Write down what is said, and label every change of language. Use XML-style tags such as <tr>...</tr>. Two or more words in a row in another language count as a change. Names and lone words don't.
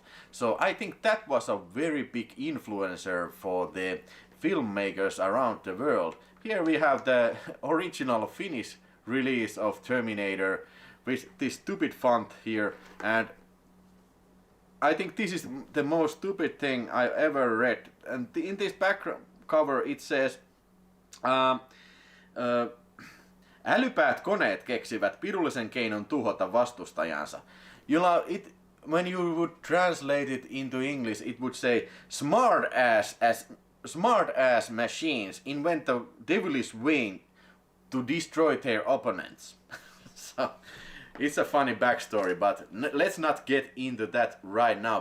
<en>So I think that was a very big influencer for the filmmakers around the world. Here we have the original Finnish release of Terminator with this stupid font here, and I think this is the most stupid thing I ever read. And in this background cover it says</en> <fi>älypäät koneet keksivät pirullisen keinon tuhota vastustajansa.</fi> <en>You know, when you would translate it into English, it would say smart ass machines invent the devilish way to destroy their opponents. So it's a funny backstory, but let's not get into that right now.</en>